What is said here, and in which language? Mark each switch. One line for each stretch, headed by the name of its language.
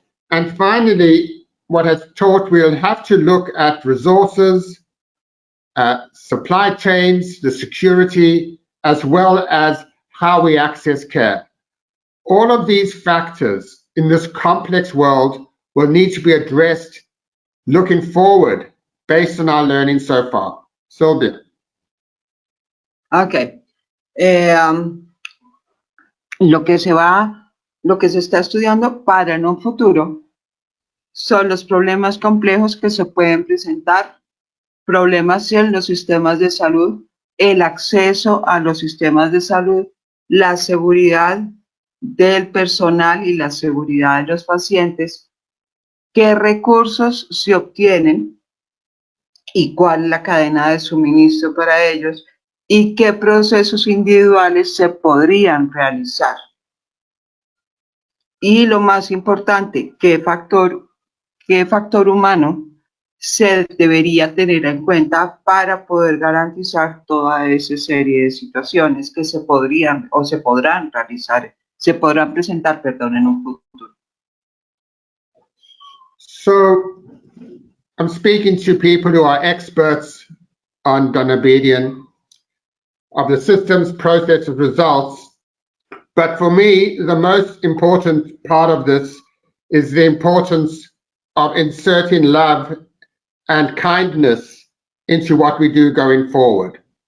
English: And finally, what has taught, we'll have to look at resources, supply chains, the security, as well as how we access care. All of these factors in this complex world will need to be addressed looking forward based on our learning so far. Sylvia. Ok.
Spanish: Lo que se está estudiando para en un futuro son los problemas complejos que se pueden presentar, problemas en los sistemas de salud, el acceso a los sistemas de salud, la seguridad del personal y la seguridad de los pacientes, qué recursos se obtienen y cuál es la cadena de suministro para ellos y qué procesos individuales se podrían realizar. Y lo más importante, qué factor humano se debería tener en cuenta para poder garantizar toda esa serie de situaciones que se podrán presentar, en un futuro.
English: So I'm speaking to people who are experts on Dunabedian, of the systems, processes, results. But for me, the most important part of this is the importance of inserting love and kindness into what we do going forward.